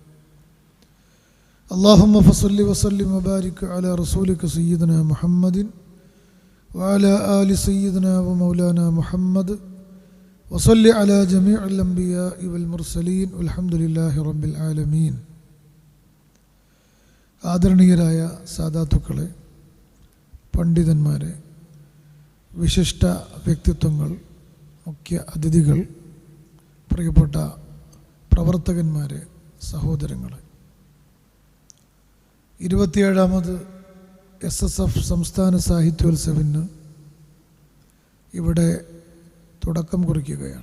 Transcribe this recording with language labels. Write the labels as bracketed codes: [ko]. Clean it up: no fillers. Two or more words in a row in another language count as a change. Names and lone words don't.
[ar] اللهم فصل وسلم وبارك على رسولك سيدنا محمد وعلى آل سيدنا ومولانا محمد وصل على جميع الأنبياء والمرسلين والحمد لله رب العالمين. [ml] ആദരണീയരായ സാദാത്തുക്കളെ, പണ്ഡിതന്മാരെ, വിശിഷ്ട വ്യക്തിത്വങ്ങൾ, മുഖ്യ അതിഥികൾ, പ്രിയപ്പെട്ട പ്രവർത്തകന്മാരെ, സഹോദരങ്ങളെ, 27ാമത് SSF സംസ്ഥാന സാഹിത്യോത്സവിന് ഇവിടെ തുടക്കം കുറിക്കുകയാണ്.